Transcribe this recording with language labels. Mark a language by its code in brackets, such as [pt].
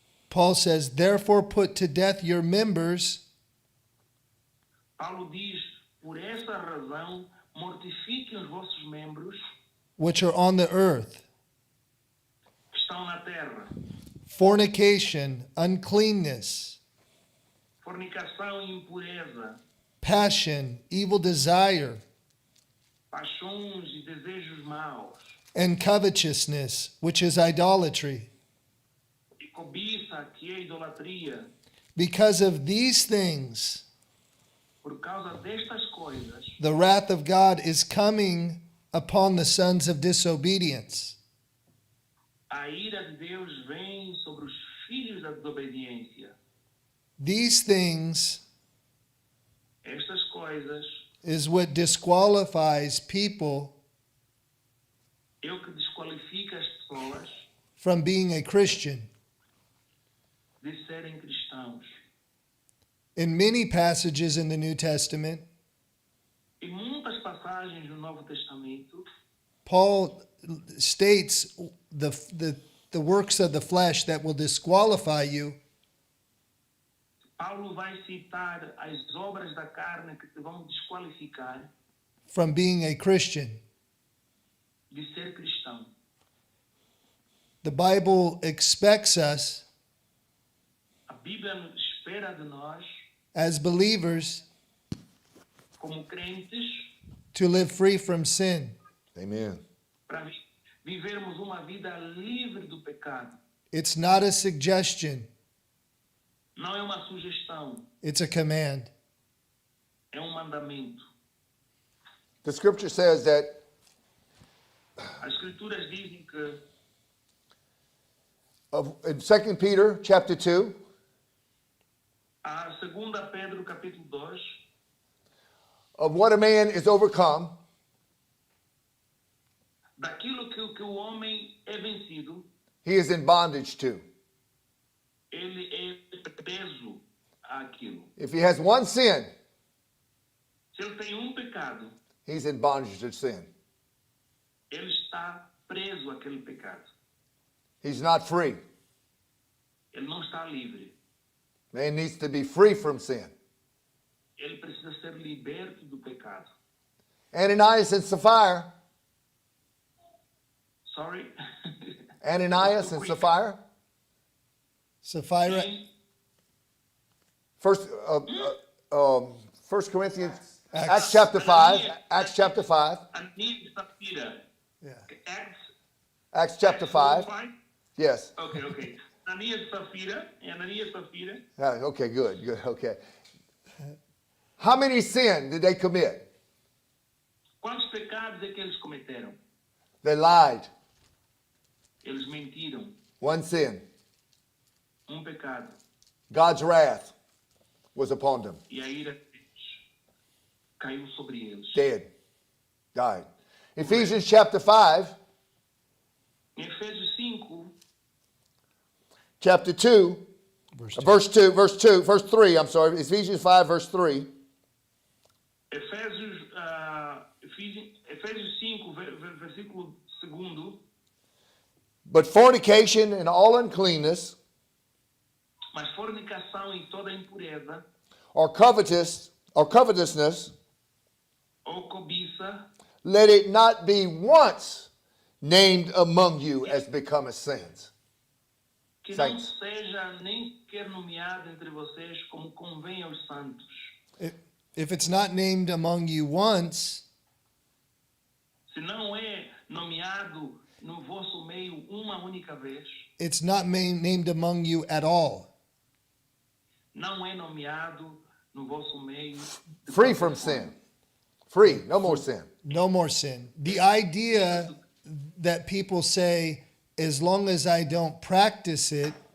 [en] Paul says, "Therefore put to death your members [pt] Paulo diz, por essa razão, mortifiquem os vossos membros [en] which are on the earth, [pt] que estão na terra. [en] fornication, uncleanness, [pt] Fornicação e impureza, [en] passion, evil desire, [pt] paixões e desejos maus, [en] and covetousness, which is idolatry. [pt] e cobiça, que é idolatria. [en] Because of these things, [pt] Por causa destas coisas, [en] the wrath of God is coming upon the sons of disobedience. [pt] a ira de Deus vem sobre os filhos da desobediência. [en] These things [pt] Estas coisas [en] is what disqualifies people [pt] é o que desqualifica as pessoas [en] from being a Christian. [pt] de serem cristãos. [en] In many passages in the New Testament, [pt] Em muitas passagens no Novo Testamento, [en] Paul states the works of the flesh that will disqualify you [pt] Paulo vai citar as obras da carne que te vão desqualificar [en] from being a Christian. [pt] de ser cristão. [en] The Bible expects us [pt] A Bíblia espera de nós, [en] as believers [pt] como crentes, [en] to live free from sin. Amen. [pt] para vivermos uma vida livre do pecado. [en] It's not a suggestion, [pt] Não é uma sugestão, [en] it's a command. [pt] é um mandamento. [en] The scripture says that [pt] As escrituras dizem que [en] in 2 Peter chapter 2, [pt] a 2 Pedro capítulo 2, [en] of what a man is overcome, [pt] daquilo que o homem é vencido, [en] he is in bondage to. [pt] ele é preso àquilo. [en] If he has one sin, [pt] Se ele tem um pecado, [en] he's in bondage to sin. [pt] ele está preso àquele pecado. [en] He's not free. [pt] Ele não está livre. [en] Man needs to be free from sin. [pt] Ele precisa ser liberto do pecado. [en] Ananias and Sapphira. Sorry? Ananias and Sapphira. Sapphira, First Corinthians, Acts chapter 5. Acts chapter 5. [pt] Ananias e Safira. [en] yeah. Acts chapter 5. Yes. [pt] Ok. Ananias e Safira. [en] Okay, good. Okay. How many sin did they commit? [pt] Quantos pecados é que eles cometeram? [en] They lied. [pt] Eles mentiram. [en] One sin. [pt] Um pecado. [en] God's wrath was upon them. [pt] E a ira de Deus caiu sobre eles. [en] Dead. Died. Ephesians chapter 5, [pt] Em Efésios 5, [en] chapter 2, verse 3, I'm sorry. Ephesians 5, verse 3. [pt] Efésios 5, versículo 2. [en] But fornication and all uncleanness, [pt] Mas fornicação e toda impureza, [en] or covetousness, [pt] ou cobiça, [en] let it not be once named among you as becometh sins. [pt] que não [en] Saints. [pt] seja nem sequer nomeado entre vocês como convém aos santos. [en] If it's not named among you once, [pt] Se não é nomeado no vosso meio uma única vez, [en] it's not named among you at all. [pt] não é nomeado no vosso meio de [en] Free [pt] qualquer [en] from [pt] forma. [en] sin. Free, no more sin. No more sin. The idea that people say, as long as I don't practice it,